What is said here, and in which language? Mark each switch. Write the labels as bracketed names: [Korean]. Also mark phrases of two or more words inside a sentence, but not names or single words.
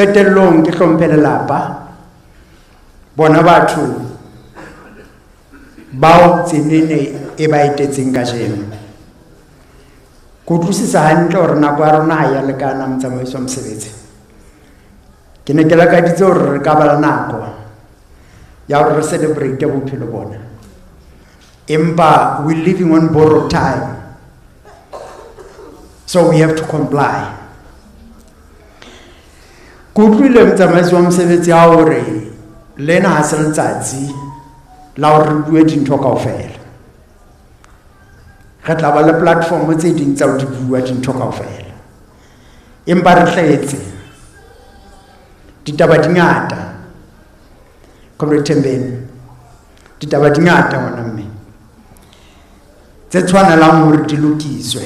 [Southern Sotho] qetellong ke hlomphe lelapa bona batho bao tsenene e ba etetseng ka jeno go tlosisa hantle gore nako ya rona ha ya lekana motsamaiso wa mosebetsi ke ne ke lakaditse gore re ka bala nako ya gore re celebrate bophelo bona empa [English] we living on borrowed time, so we have to comply. [Southern Sotho] Kutlwile motsamaiso wa mosebetsi ha hore lena ha se letsatsi la hore re bue dintho kaofela. Re tla ba le platform tse ding tsa ho di bua dintho kaofela, empa re tletse ditaba di ngata Comrade Thembeni, ditaba di ngata ngwana mme tse tshwanelang hore di lokiswe.